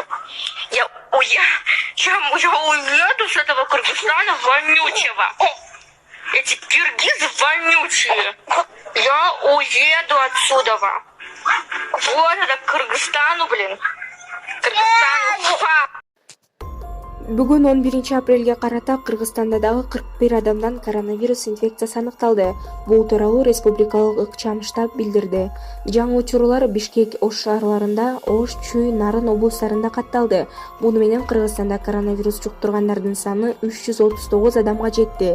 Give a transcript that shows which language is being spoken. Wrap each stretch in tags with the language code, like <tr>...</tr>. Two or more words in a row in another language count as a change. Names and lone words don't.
<ru>Я уеду с этого Кыргызстана вонючего. Эти киргизы вонючие. Я уеду отсюда. Вот это Кыргызстану, блин. Кыргызстану.</ru> <ky>Бүгүн 11-апрелге карата Кыргызстанда дагы 41 адамдан коронавирус инфекциясы аныкталды. Бул тууралуу республикалык ыкчам штаб билдирди. Жаңы учурлар Бишкек, Ош шаарларында, Ош, Чүй, Нарын облустарында катталды. Муну менен Кыргызстанда коронавирус жуктургандардын саны 339 адамга жетти.</ky>